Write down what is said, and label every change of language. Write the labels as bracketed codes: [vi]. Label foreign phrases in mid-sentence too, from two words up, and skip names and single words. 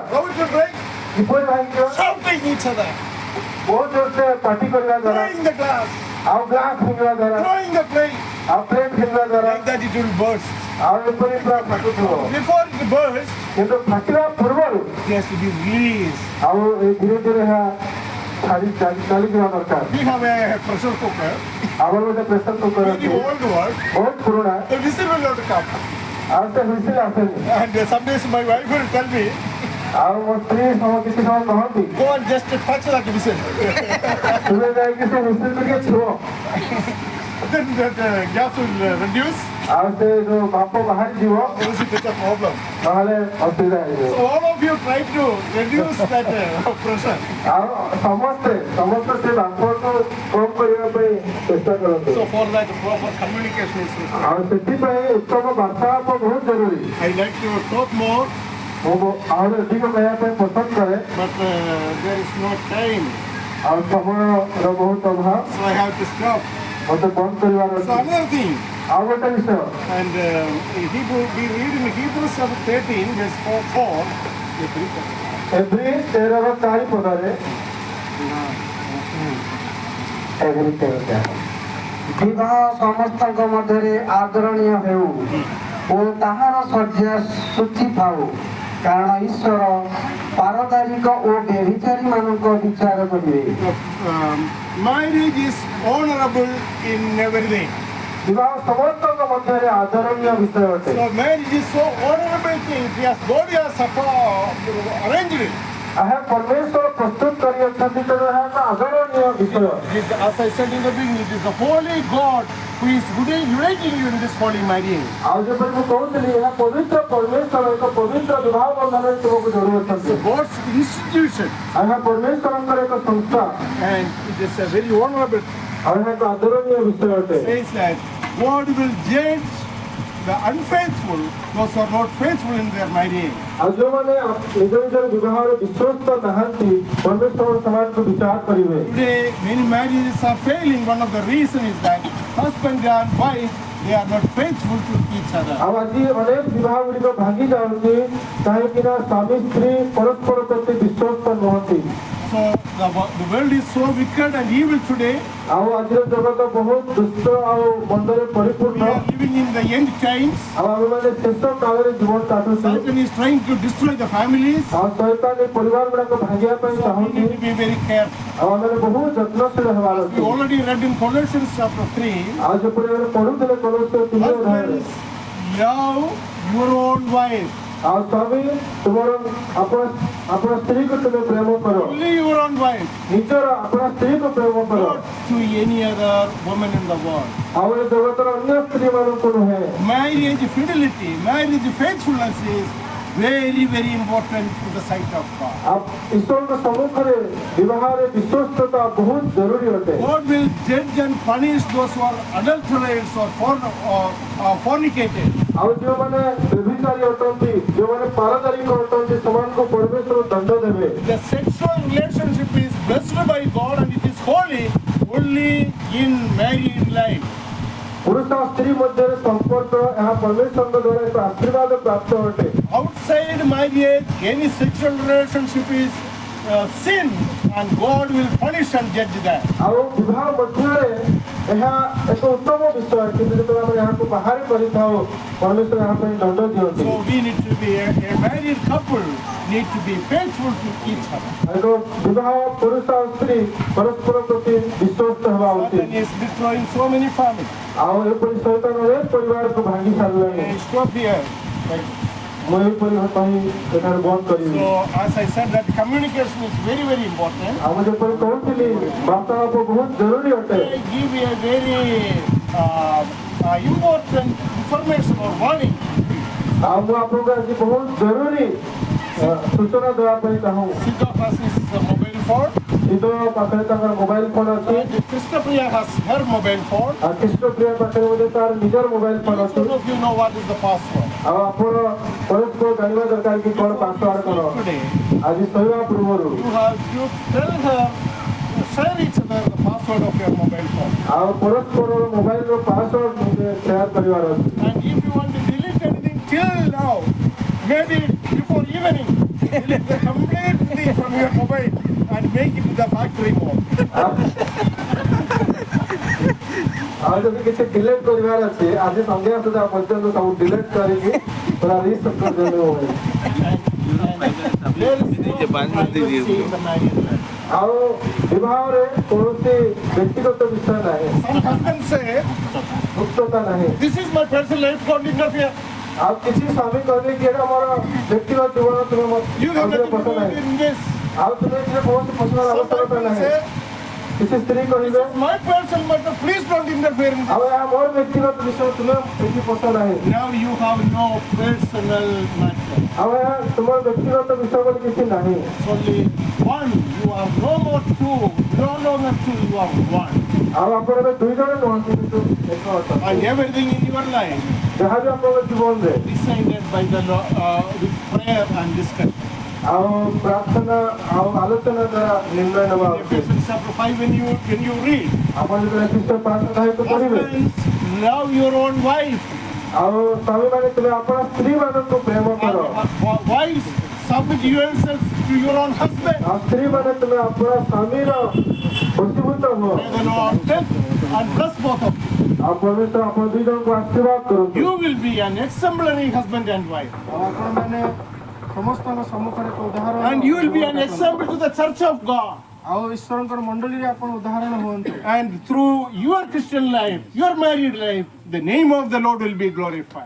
[en] How it will break? [or] କିପରି ଭାଙ୍ଗିଯିବା? [en] Shouting each other, [or] ବହୁତ ଜୋରସେ ପାଟି କରିବା ଦ୍ୱାରା, [en] throwing the glass, [or] ଆଉ ଗ୍ଲାସ୍ ଫିଙ୍ଗିବା ଦ୍ୱାରା, [en] throwing the plate. [or] ଆଉ ପ୍ଲେଟ୍ ଫିଙ୍ଗିବା ଦ୍ୱାରା, [en] Like that it will burst. [or] ଆଉ ଏପରି ପୁରା ଫାଟୁଥିବ। [en] Before it bursts, [or] କିନ୍ତୁ ଫାଟିବା ପୂର୍ବରୁ [en] it has to be released. [or] ଆଉ ଏ ଧୀରେ ଧୀରେ ଏହା ଚାଲିଯିବା ଦରକାର। [en] We have a pressure cooker, [or] ଆମର ଗୋଟେ [en] pressure cooker very [or] ଅଛି, [en] old one. [or] ବହୁତ ପୁରୁଣା, [en] The whistle will not come. [or] ଆଉ ସେ ହୁଇସିଲ୍ ଆସେନି। [en] And some days my wife will tell me, [or] ଆଉ ମୋ ସ୍ତ୍ରୀ କିଛି ସମୟ କହନ୍ତି, [en] go and just touch that whistle. [or] ତୁମେ ଯାଇକି ସେ ହୁଇସିଲ୍ ଟିକେ ଛୁଅ, [en] Then that gas will reduce. [or] ଆଉ ସେ ଯୋଉ ବାମ୍ଫ ବାହାରିଯିବ, [en] Else it is a problem. [or] ନହେଲେ ଅସୁବିଧା ହେଇଯିବ। [en] So all of you try to reduce that pressure. [or] ଆଉ ସମସ୍ତେ ସେ ବାମ୍ଫକୁ କମ୍ କରିବା ପାଇଁ ଚେଷ୍ଟା କରନ୍ତୁ। [en] So for that proper communication is required. [or] ଆଉ ସେଥିପାଇଁ ଉତ୍ତମ ବାର୍ତ୍ତାଳାପ ବହୁତ ଜରୁରୀ। [en] I like to talk more, [or] ମୁଁ ଆହୁରି ଅଧିକ କହିବା ପାଇଁ ପସନ୍ଦ କରେ, [en] but there is no time. [or] ଆଉ ସମୟର ବହୁତ ଅଭାବ, [en] So I have to stop. [or] ମୋତେ ବନ୍ଦ କରିବାର [en] So [or] ଅଛି। [en] another thing, [or] ଆଉ ଗୋଟେ ବିଷୟ, [en] and in Hebrew, we read in Hebrews chapter 13, verse 4. [or] ଏଭ୍ରି 13:4 ପଦରେ ବିବାହ ସମସ୍ତଙ୍କ ମଧ୍ୟରେ ଆଦରଣୀୟ ହେଉ ଓ ତାହାର ଶଯ୍ୟା ଶୁଚି ଥାଉ, କାରଣ ଈଶ୍ୱର ପାରଦାରିକ ଓ ବ୍ୟଭିଚାରୀମାନଙ୍କ ବିଚାର କରିବେ। [en] Marriage is honorable in everything. [or] ବିବାହ ସମସ୍ତଙ୍କ ମଧ୍ୟରେ ଆଦରଣୀୟ ବିଷୟ ଅଟେ। [en] So marriage is so honorable thing. Yes, God has arranged it. [or] ଏହା ପରମେଶ୍ୱର ପ୍ରସ୍ତୁତ କରିଅଛନ୍ତି, ତେଣୁ ଏହା ଏକ ଆଦରଣୀୟ ବିଷୟ। [en] As I said in the beginning, it is the holy God who is uniting you in this holy marriage. [or] ଆଉ ଯେପରି ମୁଁ କହୁଥିଲି, ଏହା ପବିତ୍ର ପରମେଶ୍ୱର ଏକ ପବିତ୍ର ବିବାହ ବନ୍ଧନରେ ତୁମକୁ ଯୋଡୁଅଛନ୍ତି। [en] God's institution, [or] ଆଉ ଏହା ପରମେଶ୍ୱରଙ୍କର ଏକ ସଂସ୍ଥା, [en] and it is a very honorable. [or] ଆଉ ଏହା ଏକ ଆଦରଣୀୟ ବିଷୟ ଅଟେ। [en] Says that God will judge the unfaithful, those who are not faithful in their marriage. [or] ଆଉ ଯେଉଁମାନେ ନିଜ ନିଜର ବିବାହରେ ବିଶ୍ୱସ୍ତ ନାହାନ୍ତି ପରମେଶ୍ୱର ସମାଜକୁ ବିଚାର କରିବେ। [en] Today, many marriages are failing. One of the reasons is that husband and wife, they are not faithful to each other. [or] ଆଉ ଆଜି ଅନେକ ବିବାହ ଗୁଡ଼ିକ ଭାଙ୍ଗି ଯାଉଛି କାହିଁକି ନା ସ୍ୱାମୀ ସ୍ତ୍ରୀ ପରସ୍ପର ପ୍ରତି ବିଶ୍ୱସ୍ତ ନୁହନ୍ତି। [en] So the world is so wicked and evil today. [or] ଆଉ ଆଜିର ଜଗତ ବହୁତ ଦୁଷ୍ଟ ଆଉ ମନ୍ଦରେ [en] We [or] ପରିପୂର୍ଣ୍ଣ। [en] are living in the end times. [or] ଆଉ ଆମେମାନେ ଶେଷ କାଳରେ ଜୀବନ କାଟୁଛୁ। [en] Satan is trying to destroy the families. [or] ଆଉ ଶୈତାନ ଏ ପରିବାର ଗୁଡାକ ଭାଙ୍ଗିବା ପାଇଁ [en] So we [or] ଚାହୁଁଛି। [en] need to be very careful. [or] ଆଉ ଆମେ ବହୁତ ଯତ୍ନଶୀଳ ହେବାର [en] We [or] ଅଛି। [en] already read in Colossians chapter 3. [or] ଆଉ ଯେପରି ଆମେ ପଢୁଥିଲେ କୌଣସି ତିନି ଅଧ୍ୟାୟରେ [en] Husbands, love your own wife. [or] ଆଉ ସ୍ୱାମୀ ତୁମର ଆପଣ ସ୍ତ୍ରୀକୁ ତୁମେ ପ୍ରେମ କର। [en] Only your own wife. [or] ନିଜର ଆପଣ ସ୍ତ୍ରୀକୁ ପ୍ରେମ କର। [en] Not to any other woman in the world. [or] ଆଉ ଏ ଜଗତର ଅନ୍ୟ ସ୍ତ୍ରୀ ମାନଙ୍କୁ ନୁହେଁ। [en] Marriage fidelity, marriage faithfulness is very, very important to the sight of God. [or] ଆଉ ଈଶ୍ୱରଙ୍କ ସମ୍ମୁଖରେ ବିବାହରେ ବିଶ୍ୱସ୍ତତା ବହୁତ ଜରୁରୀ ଅଟେ। [en] God will judge and punish those who are adulterers or fornicated. [or] ଆଉ ଯେଉଁମାନେ ବ୍ୟଭିଚାରୀ ଅଟନ୍ତି ଯେଉଁମାନେ ପାରଦାରିକ ଅଟନ୍ତି ସେମାନଙ୍କୁ ପରମେଶ୍ୱର ଦଣ୍ଡ ଦେବେ। [en] The sexual relationship is blessed by God and it is holy only in married life. [or] ପୁରୁଷ ଆଉ ସ୍ତ୍ରୀ ମଧ୍ୟରେ ସମ୍ପର୍କ ଏହା ପରମେଶ୍ୱରଙ୍କ ଦ୍ୱାରା ଏକ ଆଶୀର୍ବାଦ ପ୍ରାପ୍ତ ଅଟେ। [en] Outside marriage, any sexual relationship is sin and God will punish and judge that. [or] ଆଉ ବିବାହ ମଧ୍ୟରେ ଏହା ଏକ ଉତ୍ତମ ବିଷୟ କିନ୍ତୁ ଯେତେବେଳେ ଆମେ ଏହାକୁ ବାହାରେ କରିଥାଉ ପରମେଶ୍ୱର ଏହା ପାଇଁ ଦଣ୍ଡ ଦିଅନ୍ତି। [en] So we need to be a married couple need to be faithful to each other. [or] ଏକ ବିବାହ ପୁରୁଷ ଆଉ ସ୍ତ୍ରୀ ପରସ୍ପର ପ୍ରତି ବିଶ୍ୱସ୍ତ ହେବା [en] Satan [or] ଉଚିତ। [en] is destroying so many families. [or] ଆଉ ଏପରି ଶୈତାନ ଅନେକ ପରିବାରକୁ ଭାଙ୍ଗି ସାରିଲାଣି। [en] I stop here. [or] ମୁଁ ଏହିପରି କହି ଏଠାରେ ବନ୍ଦ କରିବି। [en] So as I said that communication is very, very important. [or] ଆଉ ମୁଁ ଯେପରି କହୁଥିଲି ବାର୍ତ୍ତାଳାପ ବହୁତ ଜରୁରୀ ଅଟେ। [en] I give you a very important information or warning. [or] ଆଉ ମୁଁ ଆପଣଙ୍କୁ ଆଜି ବହୁତ ଜରୁରୀ ସୂଚନା ଦେବା ପାଇଁ ଚାହୁଁ। [en] Siddha has his mobile phone. [or] ସିଦ୍ଧ ପାଖରେ ତାଙ୍କର [en] mobile phone [or] ଅଛି। [en] And Krishnapriya has her mobile phone. [or] ଆଉ ଖ୍ରୀଷ୍ଟପ୍ରିୟା ପାଖରେ ମଧ୍ୟ ତାର ନିଜର [en] mobile phone [or] ଅଛି। [en] Some of you know what is the password. [or] ଆଉ ଆପଣ ପରସ୍ପର ଜାଣିବା ଦରକାର କି କଣ ପାସୱାର୍ଡ କଣ। [en] Today, [or] ଆଜି ଶୋଇବା ପୂର୍ବରୁ [en] you have to tell her, share each other the password of your mobile phone. [or] ଆଉ ପରସ୍ପର ମୋବାଇଲର [en] password share [or] କରିବାର ଅଛି। [en] And if you want to delete anything till now, maybe before evening, delete the complete thing from your mobile and make it to the factory mode. [or] ଆଉ ଯଦି କିଛି ଡିଲେଟ କରିବାର ଅଛି ଆଜି ସନ୍ଧ୍ୟା ସୁଦ୍ଧା ପର୍ଯ୍ୟନ୍ତ ସବୁ ଡିଲେଟ କରିକି ପୁରା ରିସେଟ୍ କରିଦେବେ ମୋବାଇଲ। [en] There is no privacy in the marriage life. [or] ଆଉ ବିବାହରେ କୌଣସି ବ୍ୟକ୍ତିଗତ ବିଷୟ ନାହିଁ, [en] Some husbands say, [or] ମୁକ୍ତତା ନାହିଁ। [en] this is my personal life, don't interfere. [or] ଆଉ କିଛି ସ୍ୱାମୀ କହିବେ କି ଏଇଟା ମୋର ବ୍ୟକ୍ତିଗତ ଜୀବନ ତୁମେ [en] You have [or] ମଝିରେ [en] nothing to [or] ପସ [en] do [or] ନାହିଁ। [en] in this. [or] ଆଉ ତୁମେ ଏଥିରେ କୌଣସି ପଶିବାର [en] Some [or] ଆବଶ୍ୟକତା [en] husbands [or] ନାହିଁ। [en] say, [or] କିଛି ସ୍ତ୍ରୀ [en] this [or] କହିବେ [en] is my personal matter, please don't interfere in [or] ଆଉ [en] this. [or] ଏହା ମୋର ବ୍ୟକ୍ତିଗତ ବିଷୟ ତୁମେ ଏଠି ପସ ନାହିଁ। [en] Now you have no personal matter. [or] ଆଉ ଏହା ତୁମର ବ୍ୟକ୍ତିଗତ ବିଷୟ ବୋଲି କିଛି ନାହିଁ। [en] It's only one. You are no more two. No longer two, you are one. [or] ଆଉ ଆପଣ ଏବେ ଦୁଇ ଜଣ ନୁହନ୍ତି କିନ୍ତୁ ଏକ ଅଛନ୍ତି। [en] And everything in your life [or] ଯାହା ବି ଆପଣଙ୍କ ଜୀବନରେ [en] decided by the with prayer and discussion. [or] ଆଉ ପ୍ରାର୍ଥନା ଆଉ ଆଲୋଚନା ଦ୍ୱାରା ନିର୍ଣ୍ଣୟ ନେବା [en] In [or] ଉଚିତ। [en] Ephesians chapter 5, when you read, [or] ଆପଣ ଯେତେବେଳେ ଖ୍ରୀଷ୍ଟ 5 ପଢିବେ [en] husbands, love your own wife. [or] ଆଉ ସ୍ୱାମୀମାନେ ତୁମେ ଆପଣ ସ୍ତ୍ରୀମାନଙ୍କୁ ପ୍ରେମ କର। [en] And wives, submit yourselves to your own husband. [or] ଆଉ ସ୍ତ୍ରୀମାନେ ତୁମେ ଆପଣ ସ୍ୱାମୀର ବଶୀଭୂତ ହୁଅ। [en] May the Lord take and bless both of you. [or] ଆଉ ପରମେଶ୍ୱର ଆପଣ ଦୁଇ ଜଣଙ୍କୁ ଆଶୀର୍ବାଦ କରନ୍ତୁ। [en] You will be an exemplary husband and wife. [or] ଆଉ ଆପଣମାନେ ସମସ୍ତଙ୍କ ସମ୍ମୁଖରେ ଏକ ଉଦାହରଣ [en] And you will be an example to the church of God. [or] ଆଉ ଈଶ୍ୱରଙ୍କର ମଣ୍ଡଳୀରେ ଆପଣ ଉଦାହରଣ ହୁଅନ୍ତୁ। [en] And through your Christian life, your married life, the name of the Lord will be glorified.